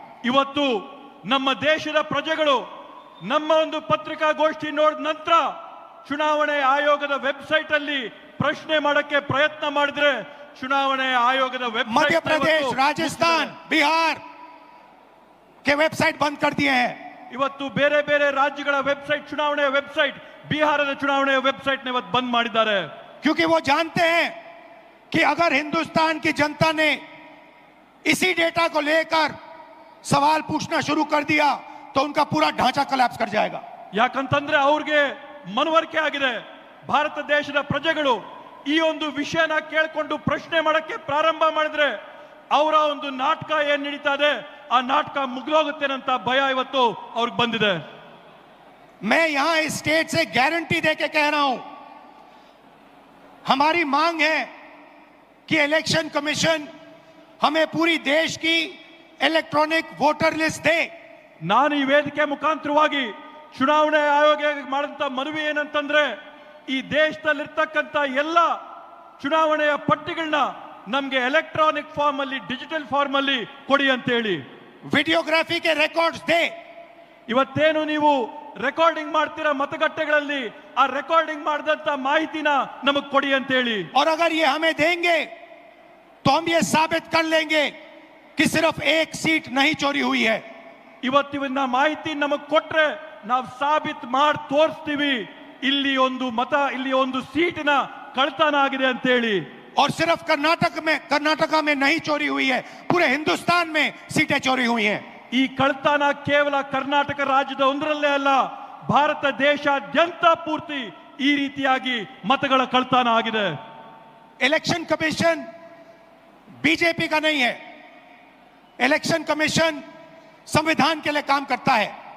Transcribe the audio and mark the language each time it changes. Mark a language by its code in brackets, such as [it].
[kn] ಇವತ್ತು ನಮ್ಮ ದೇಶದ ಪ್ರಜೆಗಳು ನಮ್ಮ ಒಂದು ಪತ್ರಿಕಾಗೋಷ್ಠಿ ನೋಡಿದ ನಂತರ ಚುನಾವಣೆ ಆಯೋಗದ ವೆಬ್ಸೈಟ್ ಅಲ್ಲಿ ಪ್ರಶ್ನೆ ಮಾಡಕ್ಕೆ ಪ್ರಯತ್ನ ಮಾಡಿದ್ರೆ ಚುನಾವಣೆ ಆಯೋಗದ ವೆಬ್ಸೈಟ್ [hi] मध्य प्रदेश, राजस्थान, बिहार के वेबसाइट बंद कर दिए हैं। [kn] ಇವತ್ತು ಬೇರೆ ಬೇರೆ ರಾಜ್ಯಗಳ ವೆಬ್ಸೈಟ್, ಚುನಾವಣೆಯ ವೆಬ್ಸೈಟ್, ಬಿಹಾರದ ಚುನಾವಣೆಯ ವೆಬ್ಸೈಟ್ ಇವತ್ತು ಬಂದ್ ಮಾಡಿದ್ದಾರೆ. [hi] क्योंकि वो जानते हैं कि अगर हिंदुस्तान की जनता ने इसी डेटा को लेकर सवाल पूछना शुरू कर दिया तो उनका पूरा ढांचा कोलैप्स कर जाएगा। [kn] ಯಾಕಂತಂದ್ರೆ ಅವ್ರಿಗೆ ಮನವರಿಕೆ ಆಗಿದೆ, ಭಾರತ ದೇಶದ ಪ್ರಜೆಗಳು ಈ ಒಂದು ವಿಷಯನ ಕೇಳಿಕೊಂಡು ಪ್ರಶ್ನೆ ಮಾಡಕ್ಕೆ ಪ್ರಾರಂಭ ಮಾಡಿದ್ರೆ ಅವರ ಒಂದು ನಾಟಕ ಏನ್ ನಡೀತಾ ಇದೆ ಆ ನಾಟಕ ಮುಗಿದೋಗುತ್ತೇನಂತ ಭಯ ಇವತ್ತು ಅವ್ರಿಗೆ ಬಂದಿದೆ. [hi] मैं यहां इस स्टेट से गारंटी देके कह रहा हूं, हमारी मांग है कि इलेक्शन कमीशन हमें पूरी देश की इलेक्ट्रॉनिक वोटर लिस्ट दे। [kn] ನಾನು ಈ ವೇದಿಕೆ ಮುಖಾಂತರವಾಗಿ ಚುನಾವಣೆ ಆಯೋಗ ಮಾಡಿದಂತ ಮನವಿ ಏನಂತಂದ್ರೆ ಈ ದೇಶದಲ್ಲಿರ್ತಕ್ಕಂಥ ಎಲ್ಲ ಚುನಾವಣೆಯ ಪಟ್ಟಿಗಳನ್ನ ನಮ್ಗೆ ಎಲೆಕ್ಟ್ರಾನಿಕ್ ಫಾರ್ಮ್ ಅಲ್ಲಿ, ಡಿಜಿಟಲ್ ಫಾರ್ಮ್ ಅಲ್ಲಿ ಕೊಡಿ ಅಂತ ಹೇಳಿ. [hi] वीडियोग्राफी के रिकॉर्ड्स दे। [kn] ಇವತ್ತೇನು ನೀವು ರೆಕಾರ್ಡಿಂಗ್ ಮಾಡ್ತೀರಾ ಮತಗಟ್ಟೆಗಳಲ್ಲಿ, ಆ ರೆಕಾರ್ಡಿಂಗ್ ಮಾಡಿದಂತ ಮಾಹಿತಿನ ನಮಗ್ ಕೊಡಿ ಅಂತ ಹೇಳಿ. [hi] और अगर ये हमें देंगे तो हम ये साबित कर लेंगे कि सिर्फ एक सीट नहीं चोरी हुई है। [kn] ಇವತ್ತಿನ ಮಾಹಿತಿ ನಮಗ್ ಕೊಟ್ರೆ ನಾವು ಸಾಬೀತ್ ಮಾಡಿ ತೋರಿಸ್ತೀವಿ ಇಲ್ಲಿ ಒಂದು ಮತ, ಇಲ್ಲಿ ಒಂದು ಸೀಟಿನ ಕಳ್ತನ ಆಗಿದೆ ಅಂತ ಹೇಳಿ. [hi] और सिर्फ कर्नाटका में नहीं चोरी हुई है, पूरे हिंदुस्तान में सीटें चोरी हुई हैं। [kn] ಈ ಕಳ್ತನ ಕೇವಲ ಕರ್ನಾಟಕ ರಾಜ್ಯದ ಒಂದರಲ್ಲೇ ಅಲ್ಲ, ಭಾರತ ದೇಶಾದ್ಯಂತ ಪೂರ್ತಿ ಈ ರೀತಿಯಾಗಿ ಮತಗಳ ಕಳ್ತನ ಆಗಿದೆ. [hi] इलेक्शन कमीशन बीजेपी का नहीं है, इलेक्शन कमीशन संविधान के लिए काम करता है।